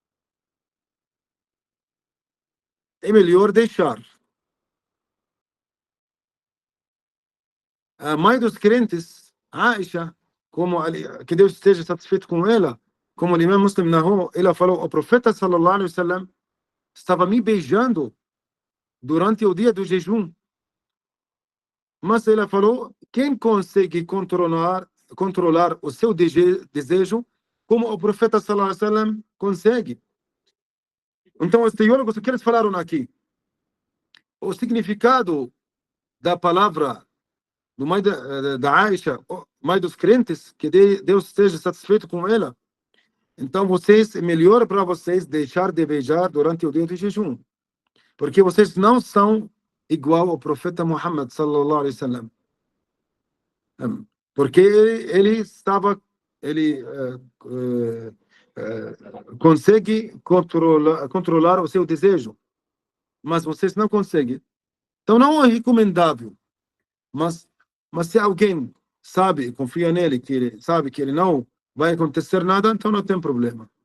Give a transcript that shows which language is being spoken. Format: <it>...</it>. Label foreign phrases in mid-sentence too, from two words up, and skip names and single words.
<pt>É melhor deixar. A mãe dos crentes, Aisha, que Deus esteja satisfeito com ela, como o imã Muslim narrou, ela falou, o profeta</pt> <ar>صلى الله عليه وسلم</ar> <pt>estava me beijando durante o dia do jejum. Mas ela falou, quem consegue controlar o seu desejo, como o profeta</pt> <ar>صلى الله عليه وسلم</ar> <pt>consegue. Então, os teólogos, o que eles falaram aqui? O significado da palavra do mãe da Aisha, mãe dos crentes, que Deus esteja satisfeito com ela. Então, é melhor para vocês deixar de beijar durante o dia de jejum, porque vocês não são igual ao profeta Muhammad</pt> <ar>صلى الله عليه وسلم,</ar> <pt>porque ele consegue controlar o seu desejo, mas vocês não conseguem. Então não é recomendável, mas se alguém sabe, confia nele, que ele sabe que ele não vai acontecer nada, então não tem problema.</pt>